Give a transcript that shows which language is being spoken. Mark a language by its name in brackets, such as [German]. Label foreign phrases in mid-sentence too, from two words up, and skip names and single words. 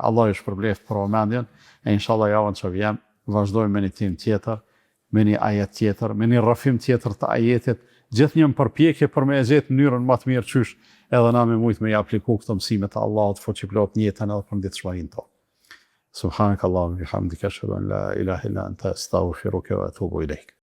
[Albanian] Allah ju shpërbleft për vëmendjen, e inshallah javën që vjen, vazhdojmë me një tim tjetër, me një ajet tjetër, me një rrafim tjetër të ajetit, gjithë një përpjekje për me e gjetë mënyrën më të mirë qysh, edhe na me mujtë me i apliku këto mësime të Allahut, fuqiplot në jetën edhe për ditëshmërinë tonë. [Arabic] سبحانك اللهم وبحمدك أشهد أن لا إله إلا أنت أستغفرك وأتوب إليك.